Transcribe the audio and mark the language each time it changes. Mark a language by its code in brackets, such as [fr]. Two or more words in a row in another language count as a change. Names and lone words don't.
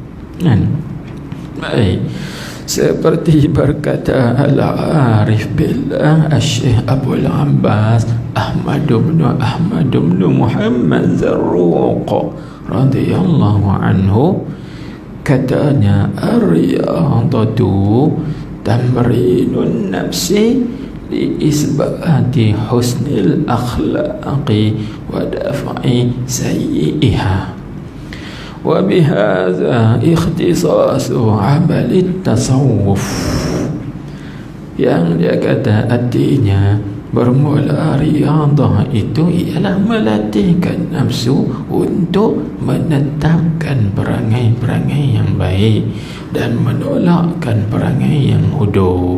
[ms] Baik, seperti berkata Al-Arif Billah Al-Syekh Abul Abbas Ahmad bin Muhammad Zarruq [ar] رضي الله عنه, [ms] katanya, [ar] الرياضة تمرين النفس لإثبات حسن الأخلاق ودفع سيئها وبهذا اختصاص عمل التصوف. [ms] Yang dia kata artinya bermula riyadhah itu ialah melatihkan nafsu untuk menetapkan perangai-perangai yang baik dan menolakkan perangai yang bodoh.